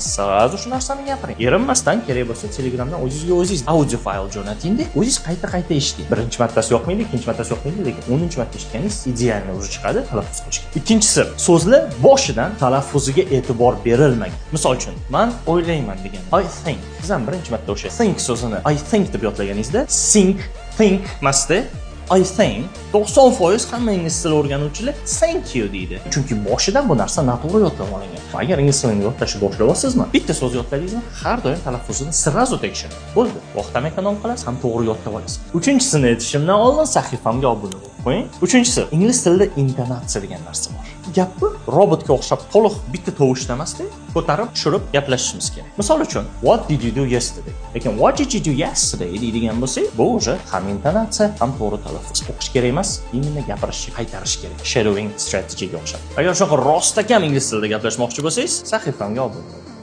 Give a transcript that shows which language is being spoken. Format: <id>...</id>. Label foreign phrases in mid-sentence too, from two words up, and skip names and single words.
<uz>Sirazu shu narsani gapiring. Erinmasdan kerak bo'lsa Telegramdan o'zingizga o'zingiz audio fayl jo'nating-da, o'zingiz qayta eshiting. Birinchi martasi yoqmaydi, ikkinchi martasi yoqmaydi, lekin 10-marta eshitganingiz idealni o'zi chiqadi talaffuz qilishga. Ikkinchisi, so'zlar boshidan talaffuziga e'tibor berilmagan. Misol uchun, men o'ylayman degan</uz> <en>I think.</en> <uz>Siz ham birinchi marta o'sha think so'zini</uz> <en>I think</en> <uz>deb yodlaganingizda think emasda</uz> <en>I think</en> <uz>90% hamma ingliz tili o'rganuvchilar</uz> <en>thank you</en> <uz>deydi. Chunki boshidan bu narsa noto'g'ri yodlab olingan. Agar ingliz tilini yodlashni boshlaysizmi, bitta so'z yodladingizmi, har doim talaffuzini sirazu tekshiring. Bo'ldi. Vaqt ham ekonom qilasiz, ham to'g'ri yodlab olasiz. Uchinchisini aytishimdan oldin sahifamga obuna bo'ling. Qo'ying. Uchinchisi, ingliz tilida intonatsiya degan narsa bor. Gapni robotga o'xshab to'liq bitta tovushda emasda, ko'tarib, tushirib gaplashishimiz kerak. Misol uchun,</uz> <en>what did you do yesterday?</en> <uz>Lekin</uz> <en>what did you do yesterday</en> <uz>deydigan bo'lsak, bu o'sha ham intonatsiya, ham to'g'ri talaffuz. O'qish kerak emas, imенно gapirish, qaytarish kerak. Shadowing strategiga o'xshab. Agar shunaqa rostakam ingliz tilida gaplashmoqchi bo'lsangiz, sahifamga obuna bo'ling.</uz>